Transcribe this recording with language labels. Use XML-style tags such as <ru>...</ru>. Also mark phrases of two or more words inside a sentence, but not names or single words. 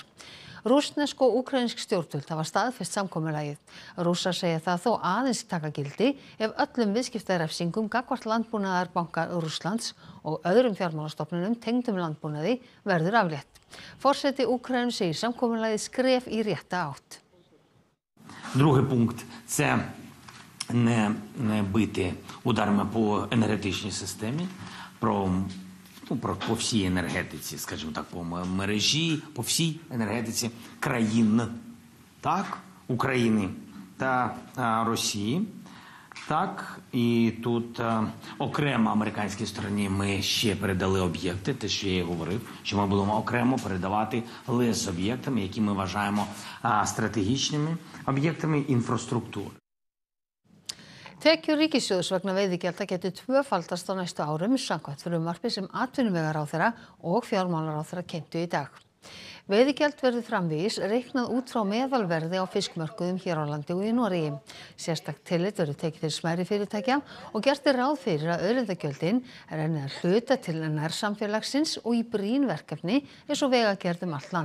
<is>Rússnesk og úkraínsk stjórnvöld hafa staðfest samkomulagið. Rússar segja það þó aðeins taka gildi ef öllum viðskiptarefsingum gagnvart landbúnaðarbanka Rússlands og öðrum fjármálastofnunum tengdum landbúnaði verður aflétt. Forseti Úkraínu segir samkomulagið skref í rétta átt.</is> <uk>Другий пункт – це не бити ударами по енергетичній системі, по всій енергетиці, скажімо так, по мережі, по всій енергетиці країн, так, України та Росії. Так, і тут окремо американській стороні ми ще передали об'єкти, те, що я і говорив, що ми будемо окремо передавати лише з об'єктами, які ми вважаємо стратегічними об'єктами інфраструктури.</uk> <is>Tekjur ríkissjóðs vegna veiðigjalda gætu tvöfaldast á næstu árum samkvæmt frumvarpi sem atvinnuvegaráðherra og fjármálaráðherra kynntu í dag. Veiðigjald verður framvegis reiknað út frá meðalverði á fiskmörkuðum hér á landi og í Noregi. Sérstakt tillit verður tekið til smærri fyrirtækja og gert er ráð fyrir að auðlindagjöldin renni að hluta til nærsamfélagsins og í brýn verkefni eins og vegagerð allt land.</is>